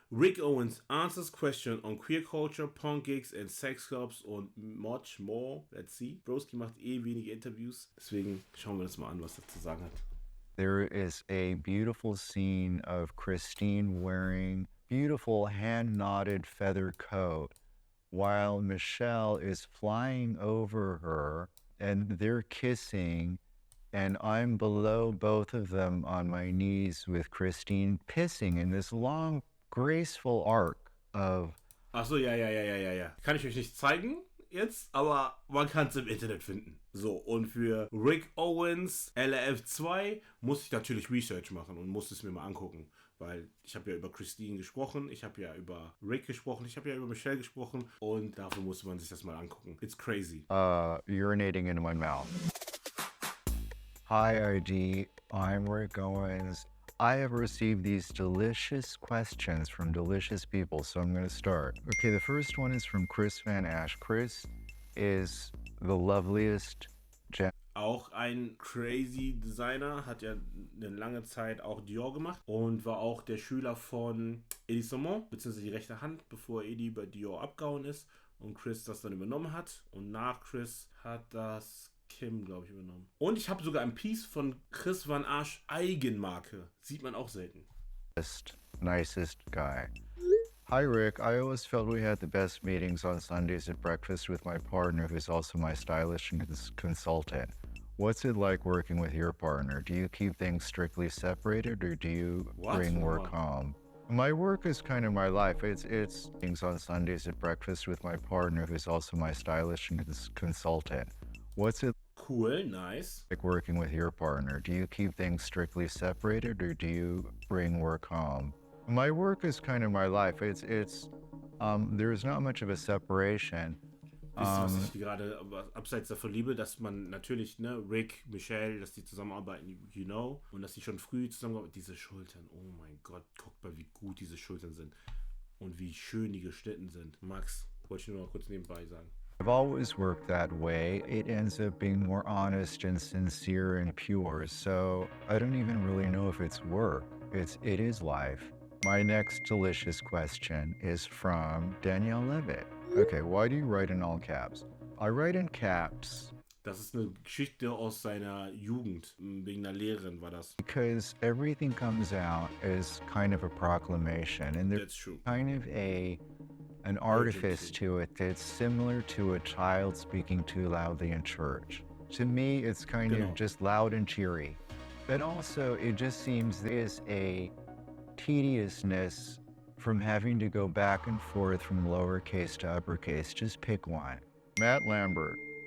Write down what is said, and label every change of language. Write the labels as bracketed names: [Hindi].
[English] Rick Owens answers question on queer culture, punk gigs and sex clubs und much more. Let's see. [German] Broski macht wenige Interviews, deswegen schauen wir uns mal an, was er zu sagen hat. [English] There is a beautiful scene of Christine wearing beautiful hand-knotted feather coat while Michelle is flying over her and they're kissing, and I'm below both of them on my knees with Christine pissing in this long, graceful arc of... [German] Achso, ja. Kann ich euch nicht zeigen jetzt, aber man kann es im Internet finden. So, und für Rick Owens LRF2 muss ich natürlich Research machen und muss es mir mal angucken, weil ich habe ja über Christine gesprochen, ich habe ja über Rick gesprochen, ich habe ja über Michelle gesprochen und dafür muss man sich das mal angucken. [English] It's crazy. Urinating into my mouth. Hi, ID. I'm Rick Owens. I have received these delicious questions from delicious people, so I'm going to start. Okay, the first one is from Chris Van Ash. Chris is the loveliest [German] auch ein crazy Designer, hat ja eine lange Zeit auch Dior gemacht und war auch der Schüler von Eddie Somon, beziehungsweise die rechte Hand, bevor Eddie bei Dior abgehauen ist und Chris das dann übernommen hat. Und nach Chris hat das Kim, glaube ich, übernommen. Und ich habe sogar ein Piece von Chris Van Asch Eigenmarke. Sieht man auch selten. [English] Nicest guy. Hi Rick, I always felt we had the best meetings on Sundays at breakfast with my partner, who's also my stylist and consultant. What's it like working with your partner? Do you keep things strictly separated, or do you bring work home? My work is kind of my life. It's things on Sundays at breakfast with my partner, who's also my stylist and consultant. What's it cool, nice. like working with your partner? Do you keep things strictly separated, or do you bring work home? My work is kind of my life. There's not much of a separation. [German] Wisst ihr, was ich gerade abseits davon liebe, dass man natürlich, ne, Rick, Michelle, dass die zusammenarbeiten, [English] you know, [German] und dass die schon früh zusammenarbeiten. Diese Schultern, oh mein Gott, guckt mal, wie gut diese Schultern sind und wie schön die geschnitten sind. Max, wollte ich nur mal kurz nebenbei sagen. [English] I've always worked that way. It ends up being more honest and sincere and pure, so I don't even really know if it's work. It is life. My next delicious question is from Danielle Levitt. Okay, why do you write in all caps? I write in caps. [German] Das ist eine Geschichte aus seiner Jugend. Wegen einer Lehrerin war das. [English] Because everything comes out as kind of a proclamation, and there's kind of an artifice to it that's similar to a child speaking too loudly in church. To me, it's kind of just loud and cheery. But also, it just seems there is a tediousness from having to go back and forth from lowercase to uppercase. Just pick one. Matt Lambert.